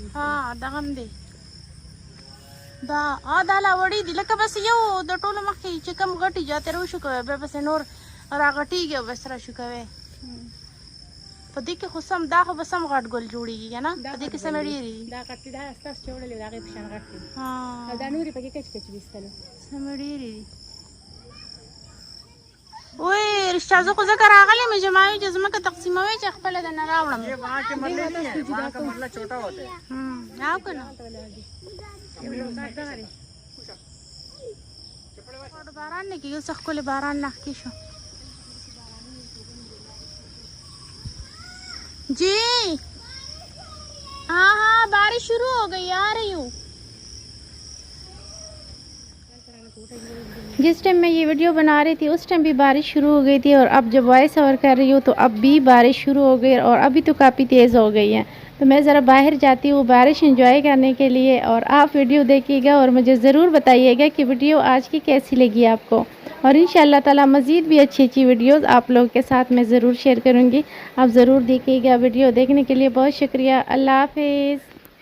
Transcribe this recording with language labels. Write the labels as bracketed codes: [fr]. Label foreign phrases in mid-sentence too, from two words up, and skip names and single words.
[ps] ها دا هم دی دا دا لا وړي دي لکه بس یو د ټولو مخکې چې کم غټي جاته رو شو کوي به بس نور راغټيږي بس را شو کوي په دې کې خو سم دا خو بس هم غټ ګل جوړیږي کنه په دې کې سم ډېری دا غټي دا تاسو چوړلې دا غي پښان غټي ها دا نوري پکې کچ کچ وستلو سم ډېری وای رښتا زه خو ذکر راغلی مې جماعي چې زمکه تقسیموي چې خپل د نه راوړم [ur] یہ وہاں کے مرلے نہیں ہے وہاں کا مرلہ چھوٹا ہوتا ہے [ps] راو کنه باران نه کېږي څه ښکلی باران نښکې شو [ur] جی ہاں ہاں بارش شروع ہو گئی آ رہی ہوں جس ٹائم میں یہ ویڈیو بنا رہی تھی اس ٹائم بھی بارش شروع ہو گئی تھی اور اب جب [en] voice over [ur] کر رہی ہوں تو اب بھی بارش شروع ہو گئی اور ابھی تو کافی تیز ہو گئی ہے تو میں ذرا باہر جاتی ہوں بارش انجوائے کرنے کے لیے اور آپ ویڈیو دیکھیے گا اور مجھے ضرور بتائیے گا کہ ویڈیو آج کی کیسی لگی آپ کو اور [ar] إن شاء الله تعالى [ur] مزید بھی اچھی اچھی ویڈیوز آپ لوگوں کے ساتھ میں ضرور شیئر کروں گی آپ ضرور دیکھیے گا ویڈیو دیکھنے کے لیے بہت شکریہ اللہ حافظ.